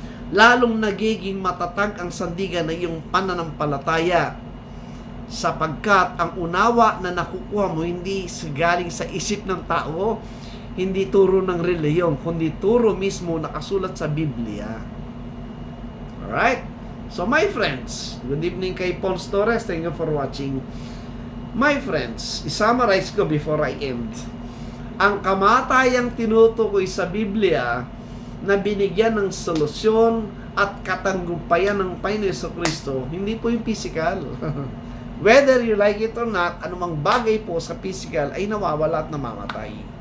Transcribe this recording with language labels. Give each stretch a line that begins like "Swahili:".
Filipino: Lalong nagiging matatag ang sandigan ng iyong pananampalataya sapagkat ang unawa na nakukuha mo hindi galing sa isip ng tao, hindi turo ng reliyon, kundi turo mismo nakasulat sa Biblia.
English: Alright? So my friends, good evening kay Paul Torres, thank you for watching. My friends,
Filipino: i-summarize ko
English: before I end.
Filipino: Ang kamatayang tinutukoy sa Biblia na binigyan ng solusyon at katanggumpayan ng Panginoon Jesucristo, hindi po yung physical.
English: Whether you like it or not,
Filipino: anumang bagay po sa physical ay nawawala at namamatay.